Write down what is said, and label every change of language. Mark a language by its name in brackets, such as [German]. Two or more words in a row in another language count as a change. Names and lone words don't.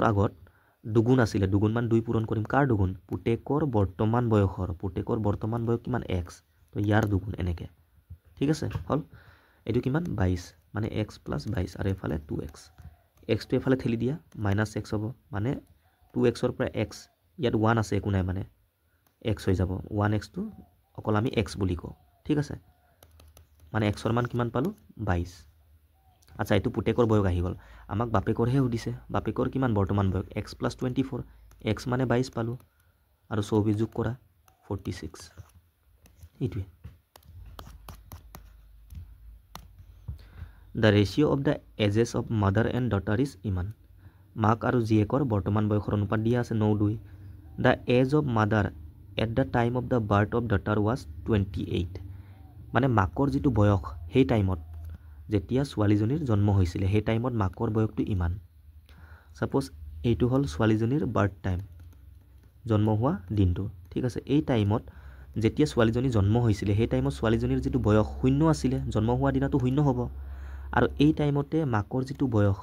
[Assamese] আগত দুগুণ আছিলে দুগুণ মান 2 পূৰণ কৰিম কাৰ দুগুণ পুতেকৰ বৰ্তমান বয়স কিমান x তো ইয়াৰ দুগুণ এনেকে ঠিক আছে হল এটো কিমান 22 মানে x + 22 আৰু এফালে 2x x টো এফালে ঠেলি দিয়া -x হ'ব মানে 2x ৰ পৰা x ইয়াত 1 আছে একো নাই মানে x হৈ যাব 1x টো অকল আমি x বুলি কও ঠিক আছে মানে x ৰ মান কিমান পালো 22 আচ্ছা এইটো পুতেকৰ বয়স আহি গ'ল আমাক বাপেকৰহে সুধিছে বাপেকৰ কিমান বৰ্তমান বয়স x + 24 x মানে 22 পালোঁ আৰু 24 যোগ কৰা 46 এইটোৱে [English] The ratio of the ages of mother and daughter is [Assamese] ইমান মাক আৰু জীয়েকৰ বৰ্তমান বয়সৰ অনুপাত দিয়া আছে 9:2 [English] The age of mother at the time of the birth of daughter was 28 [Assamese] মানে মাকৰ যিটো বয়স সেই টাইমত যেতিয়া ছোৱালীজনীৰ জন্ম হৈছিলে সেই টাইমত মাকৰ বয়সটো ইমান সাপোজ এইটো হ'ল ছোৱালীজনীৰ [English] birth time [Assamese] জন্ম হোৱা দিনটো ঠিক আছে এই টাইমত যেতিয়া ছোৱালীজনী জন্ম হৈছিলে সেই টাইমত ছোৱালীজনীৰ যিটো বয়স শূন্য আছিলে জন্ম হোৱা দিনাটো শূন্য হ'ব আৰু এই টাইমতে মাকৰ যিটো বয়স